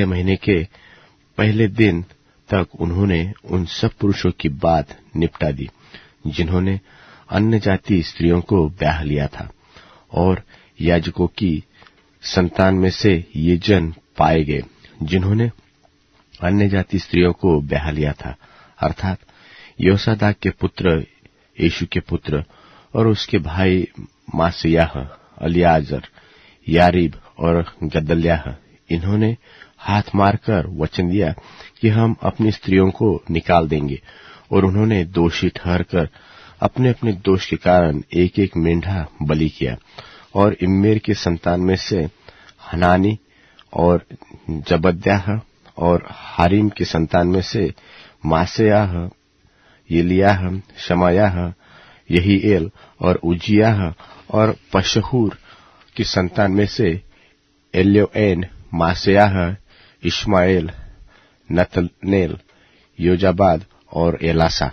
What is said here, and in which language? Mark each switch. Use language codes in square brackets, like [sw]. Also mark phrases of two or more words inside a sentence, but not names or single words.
[hi] महीने के पहले दिन तक उन्होंने उन सब पुरुषों की बात निपटा दी जिन्होंने अन्य जाति स्त्रियों को ब्याह लिया था, और याजकों की संतान में से ये जन पाए गए जिन्होंने अन्य जाति स्त्रियों को ब्याह लिया था, अर्थात योसादाक के पुत्र, यीशु के पुत्र और उसके भाई मासियाह, अलियाजर, यारीब और गदल्याह। इन्होंने हाथ मारकर वचन दिया कि हम अपनी स्त्रियों को निकाल देंगे, और उन्होंने दोषी ठहरकर अपने अपने दोष के कारण एक एक मेंढा बलि किया। और इम्मेर के संतान में से हनानी और जबद्याह, और हारिम के संतान में से मासेयाह, येलियाह, शमायाह, यहीएल और उजियाह, और पशहूर की संतान में से एल्योएन, मासेयाह, इश्माएल, नतनेल, योजाबाद और एलासा।